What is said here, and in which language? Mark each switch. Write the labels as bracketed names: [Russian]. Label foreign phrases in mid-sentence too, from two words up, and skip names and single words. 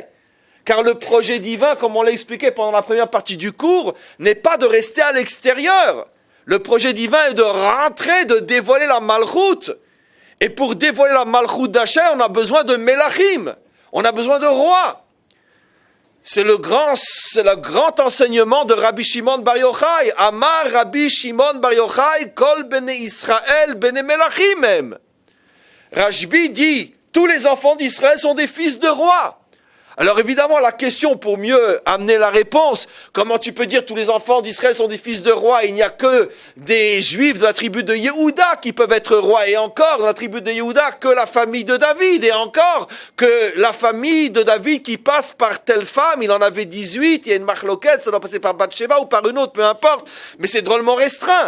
[French] Car le projet divin, comme on l'a expliqué pendant la première partie du cours, n'est pas de rester à l'extérieur. Le projet divin est de rentrer, de dévoiler la malchoute. Et pour dévoiler la malchoute d'Hachem, on a besoin de Melachim. On a besoin de rois. C'est le grand enseignement de Rabbi Shimon Bar Yochai. [Hebrew] אמר רבי שמעון בר יוחאי, כל בני ישראל, בני מלכים. [French] Rashbi dit, tous les enfants d'Israël sont des fils de rois. Alors évidemment, la question pour mieux amener la réponse, comment tu peux dire tous les enfants d'Israël sont des fils de rois, il n'y a que des juifs de la tribu de Yehuda qui peuvent être rois, et encore dans la tribu de Yehuda que la famille de David, et encore que la famille de David qui passe par telle femme, il en avait 18, il y a une marloquette, ça doit passer par Bathsheba ou par une autre, peu importe, mais c'est drôlement restreint.